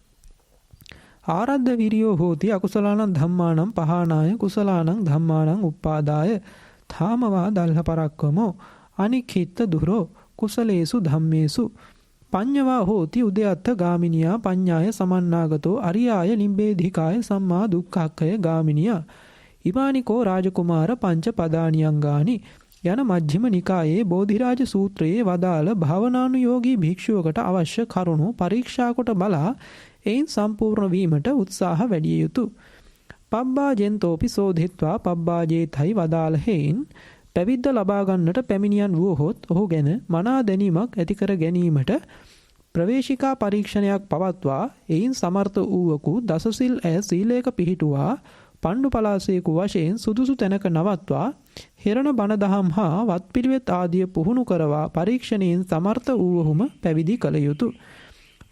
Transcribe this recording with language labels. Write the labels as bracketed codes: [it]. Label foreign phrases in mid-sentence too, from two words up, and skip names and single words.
[pi] ආරද්ධ විරියෝ හෝති අකුසලානං ධම්මානං පහානාය කුසලානං ධම්මානං උප්පාදාය ධාමවා දල්හ පරක්කමෝ අනික්ඛිත දුරෝ කුසලේසු ධම්මේසු පඤ්ඤවා හෝති උදයත්ථ ගාමිනියා පඤ්ඤාය සමන්නාගතෝ අරියාය නිබ්බේධිකාය සම්මා දුක්ඛක්ඛය ගාමිනියා ඉමානිකෝ රාජකුමාර පංච පදානියංගානි [si] යන මජ්ක්‍ධිම නිකායේ බෝධිරාජ සූත්‍රයේ වදාළ භාවනානුයෝගී භික්ෂුවකට අවශ්‍ය කරුණු පරීක්ෂා කොට බලා එයින් සම්පූර්ණ වීමට උත්සාහ වැඩි යුතුය. [pi] පබ්බාජෙන්තෝපි සෝධිත්වා පබ්බාජේතයි [si] වදාළ හේයින් පැවිද්ද ලබා ගන්නට පැමිණියන් වූහොත් ඔහු ගැන මනා දැනීමක් ඇති කර ගැනීමට ප්‍රවේශිකා පරීක්ෂණයක් පවත්වා එයින් සමර්ථ වූවකු දසසිල් ඇය සීලයක පිහිටුවා පණ්ඩු පලාසයකු වශයෙන් සුදුසු තැනක නවත්වා හිරණ බණ දහම් හා වත්පිළිවෙත් ආදිය පුහුණු කරවා පරීක්ෂණයෙන් සමර්ථ වූවහුම පැවිදි කළ යුතුය.